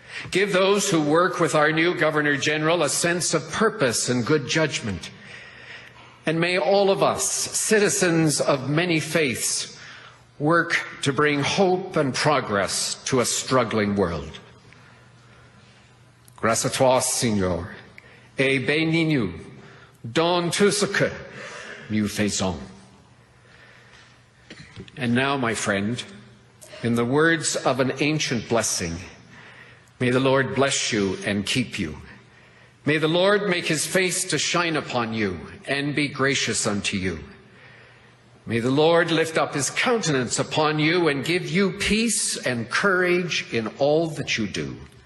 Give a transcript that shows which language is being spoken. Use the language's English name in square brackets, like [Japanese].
[English] Give those who work with our new Governor-General a sense of purpose and good judgment. And may all of us, citizens of many faiths, work to bring hope and progress to a struggling world. [French] Grâce à toi, Seigneur, et bénis-nous dans tout ce que nous faisons. [English] And now, my friend, in the words of an ancient blessing, may the Lord bless you and keep you. May the Lord make his face to shine upon you and be gracious unto you. May the Lord lift up his countenance upon you and give you peace and courage in all that you do.